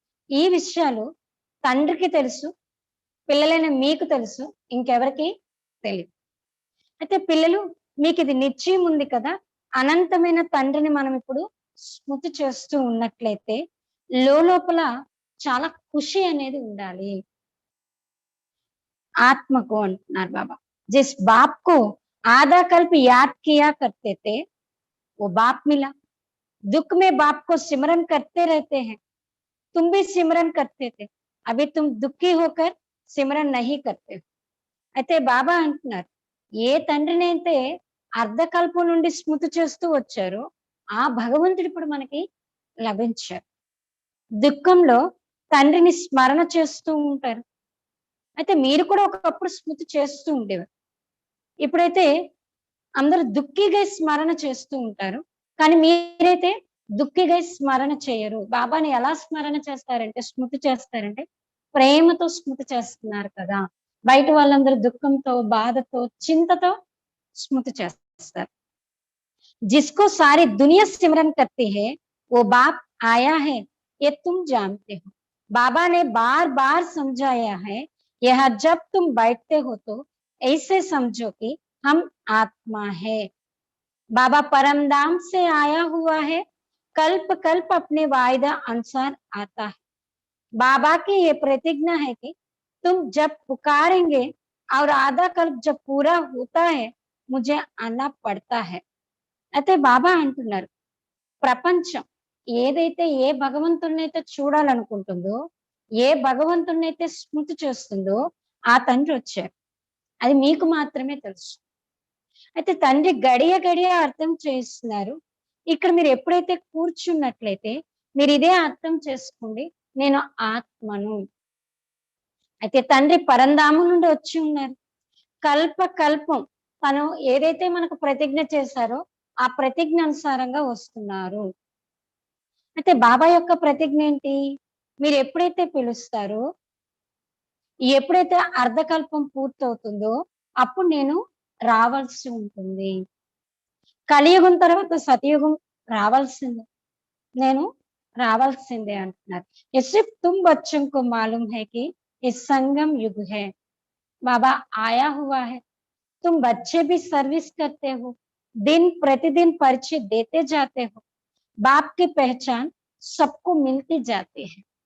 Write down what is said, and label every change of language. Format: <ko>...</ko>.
<te>ఈ విషయాలు తండ్రికి తెలుసు, పిల్లలైన మీకు తెలుసు, ఇంకెవరికి తెలియదు. అయితే పిల్లలు మీకు ఇది నిశ్చయం ఉంది కదా, అనంతమైన తండ్రిని మనం ఇప్పుడు స్మృతి చేస్తూ ఉన్నట్లయితే లోపల చాలా ఖుషి అనేది ఉండాలి. ఆత్మకు అంటున్నారు బాబా.</te> <hi>जिस बाप को आधा कल्प याद किया करते थे वो बाप मिला। दुख में बाप को सिमरन करते रहते हैं। तुम भी सिमरन करते थे, अभी तुम दुखी होकर सिमरन नहीं करते।</hi> <te>అయితే బాబా అంటున్నారు ఏ తండ్రిని అయితే అర్ధకల్పం నుండి స్మృతి చేస్తూ వచ్చారో ఆ భగవంతుడు ఇప్పుడు మనకి లభించారు. దుఃఖంలో తండ్రిని స్మరణ చేస్తూ ఉంటారు. అయితే మీరు కూడా ఒకప్పుడు స్మృతి చేస్తూ ఉండేవారు. ఇప్పుడైతే అందరూ దుఃఖిగా స్మరణ చేస్తూ ఉంటారు. కానీ మీరైతే దుఃఖిగా స్మరణ చేయరు. బాబాని ఎలా స్మరణ చేస్తారంటే స్మృతి చేస్తారంటే ప్రేమతో స్మృతి చేస్తున్నారు కదా. బయట వాళ్ళందరూ దుఃఖంతో బాధతో చింతతో స్మృతి చేస్తారు.</te> <hi>जिसको सारी दुनिया सिमरन करती है वो बाप आया है ये तुम जानते हो। बाबा ने बार बार समझाया है यह जब तुम बैठते हो तो ऐसे समझो कि हम आत्मा है। बाबा परमधाम से आया हुआ है, कल्प कल्प अपने वायदा अनुसार आता है। बाबा की ये प्रतिज्ञा है कि तुम जब पुकारेंगे और आधा कल्प जब पूरा होता है मुझे आना पड़ता है।</hi> <te>అయితే బాబా అంటున్నారు ప్రపంచం ఏదైతే ఏ భగవంతుడినైతే చూడాలనుకుంటుందో ఏ భగవంతుడినైతే స్మృతి చేస్తుందో ఆ తండ్రి వచ్చారు. అది మీకు మాత్రమే తెలుసు. అయితే తండ్రి గడియ గడియ అర్థం చేస్తున్నారు. ఇక్కడ మీరు ఎప్పుడైతే కూర్చున్నట్లయితే మీరు ఇదే అర్థం చేసుకోండి, నేను ఆత్మను. అయితే తండ్రి పరంధామం నుండి వచ్చి ఉన్నారు. కల్ప కల్పం తను ఏదైతే మనకు ప్రతిజ్ఞ చేశారో ఆ ప్రతిజ్ఞ అనుసారంగా వస్తున్నారు. అయితే బాబా యొక్క ప్రతిజ్ఞ ఏంటి? మీరు ఎప్పుడైతే పిలుస్తారో ఎప్పుడైతే అర్ధకల్పం పూర్తవుతుందో అప్పుడు నేను రావాల్సి ఉంటుంది. కలియుగం తర్వాత సతయుగం రావాల్సిందే, నేను రావాల్సిందే అంటున్నారు.</te> <hi>ये सिर्फ तुम बच्चों को मालूम है कि ये संगम युग है। बाबा आया हुआ है, तुम बच्चे भी सर्विस करते हो, दिन प्रतिदिन परिचय देते जाते हो, बाप की पहचान सबको मिलती जाती है।</hi>